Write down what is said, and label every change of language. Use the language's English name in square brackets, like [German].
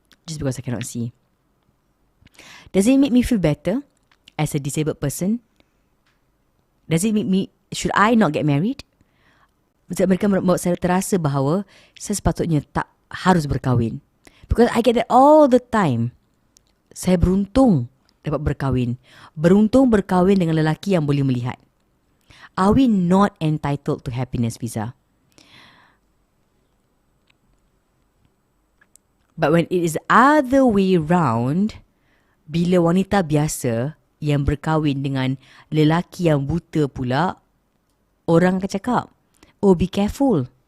[English] Just because I cannot see. Does it make me feel better as a disabled person? Does it make me, should I not get married? [Malay] Mereka membuat saya terasa bahawa saya sepatutnya tak harus berkahwin. [English] Because I get that all the time. [Malay] Saya beruntung dapat berkahwin. Beruntung berkahwin dengan lelaki yang boleh melihat. [English] Are we not entitled to happiness, Fiza? But when it is other way round, [Malay] bila wanita biasa yang berkahwin dengan lelaki yang buta pula, orang akan cakap, [English] oh be careful.